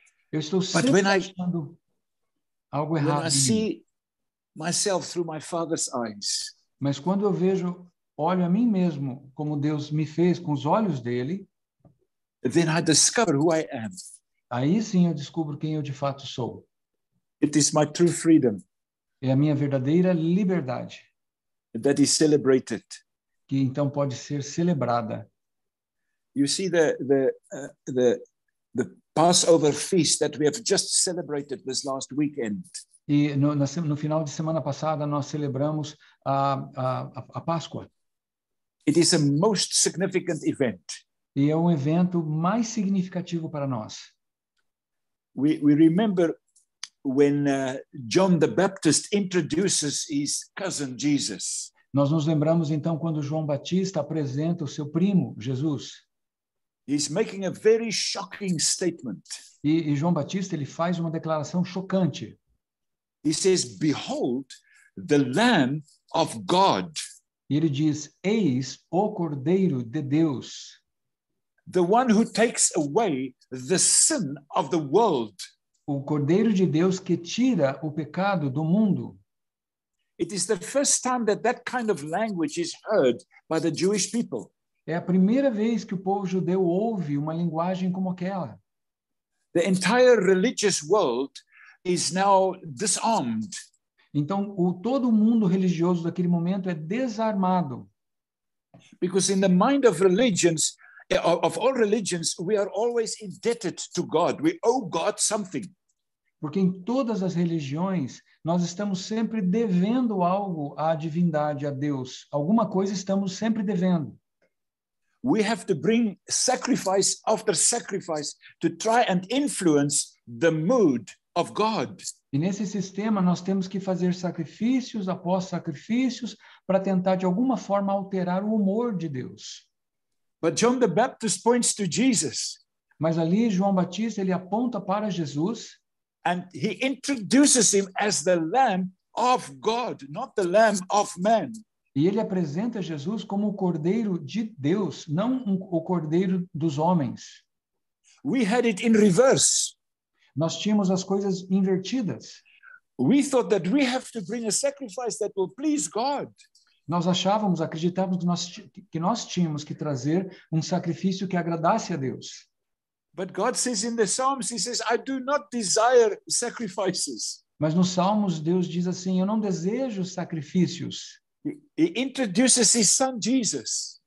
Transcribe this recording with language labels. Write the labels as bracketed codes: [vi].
[pt] Eu estou sempre achando algo errado. [en] When I see myself through my Father's eyes. [pt] Mas quando eu olho a mim mesmo como Deus me fez com os olhos dele, [en] then I discover who I am. [pt] Aí sim eu descubro quem eu de fato sou. [en] It is my true freedom. [pt] É a minha verdadeira liberdade. [en] That is celebrated. [pt] Que então pode ser celebrada. [en] You see the Passover feast that we have just celebrated this last weekend. [pt] E no final de semana passada nós celebramos a Páscoa. [en] It is a most significant event. [pt] E é um evento mais significativo para nós. [en] We remember when John the Baptist introduces his cousin Jesus. [pt] Nós nos lembramos então quando João Batista apresenta o seu primo Jesus. [en] He's making a very shocking statement. [pt] E João Batista ele faz uma declaração chocante. [en] He says, "Behold, the Lamb of God, [pt] E ele diz: Eis o Cordeiro de Deus, [en] the one who takes away the sin of the world." [pt] o Cordeiro de Deus que tira o pecado do mundo. [en] It is the first time that that kind of language is heard by the Jewish people. [pt] É a primeira vez que o povo judeu ouve uma linguagem como aquela. [en] The entire religious world is now disarmed. [pt] Então, todo o mundo religioso daquele momento é desarmado. [en] Because in the mind of religions, of all religions, we are always indebted to God. We owe God something. [pt] Porque em todas as religiões, nós estamos sempre devendo algo à divindade, a Deus. Alguma coisa estamos sempre devendo. [en] We have to bring sacrifice after sacrifice to try and influence the mood of God. [pt] E nesse sistema, nós temos que fazer sacrifícios após sacrifícios para tentar, de alguma forma, alterar o humor de Deus. [en] But John the Baptist points to Jesus. [pt] Mas ali, João Batista, ele aponta para Jesus. [en] And he introduces him as the Lamb of God, not the Lamb of man. [pt] E ele apresenta Jesus como o Cordeiro de Deus, não o Cordeiro dos homens. [en] We had it in reverse. [pt] Nós tínhamos as coisas invertidas. [en] We thought that we have to bring a sacrifice that will please God. [pt] Nós achávamos, acreditávamos que nós tínhamos que trazer um sacrifício que agradasse a Deus. [en] But God says in the Psalms, he says, I do not desire sacrifices. [pt] Mas nos Salmos, Deus diz assim, eu não desejo sacrifícios. [en] He introduces his son Jesus